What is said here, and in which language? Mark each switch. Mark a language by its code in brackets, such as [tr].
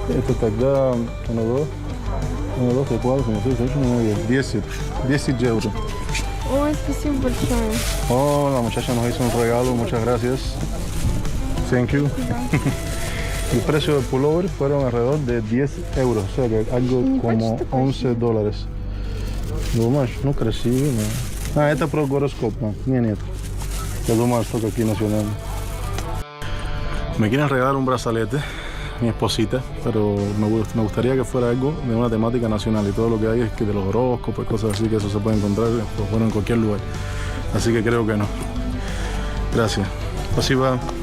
[ru] Это тогда 1, 2, 4, 5, 6, 7, 8, 9, 10. 10 euros. Ой, спасибо большое. [es] Oh, la muchacha nos hizo un regalo, muchas gracias. [en] Thank you. [es] El precio del pullover fueron alrededor de 10 euros, o sea que algo como 11 dólares. [ru] Думаешь, ну красиво, да. Это про гороскоп, [es] no. [ru] Нет. Я думаю, что [es] aquí nacional. Me quieren regalar un brazalete, mi esposita, pero me gustaría que fuera algo de una temática nacional y todo lo que hay es que de los horóscopos, cosas así, que eso se puede encontrar pues, bueno, en cualquier lugar. Así que creo que no. Gracias. [ru] Спасибо.